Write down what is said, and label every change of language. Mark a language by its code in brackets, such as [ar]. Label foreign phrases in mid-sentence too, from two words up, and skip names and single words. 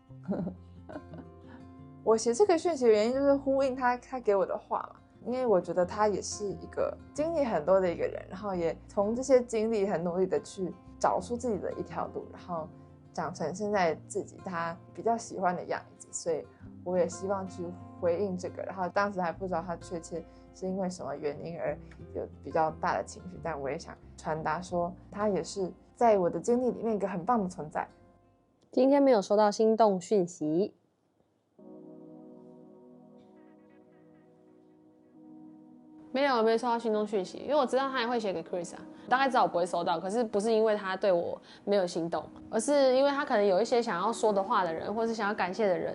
[zh] 我寫這個訊息的原因就是呼應他給我的話嘛，因為我覺得他也是一個經歷很多的一個人，然後也從這些經歷很努力的去找出自己的一條路，然後長成現在自己他比較喜歡的樣子，所以我也希望去回應這個，然後當時還不知道他確切是因為什麼原因而有比較大的情緒，但我也想傳達說他也是在我的經歷裡面一個很棒的存在。今天沒有收到心動訊息。沒有收到心動訊息，因為我知道他也會寫給 Chris 啊，大概知道我不會收到，可是不是因為他對我沒有心動，而是因為他可能有一些想要說的話的人，或是想要感謝的人。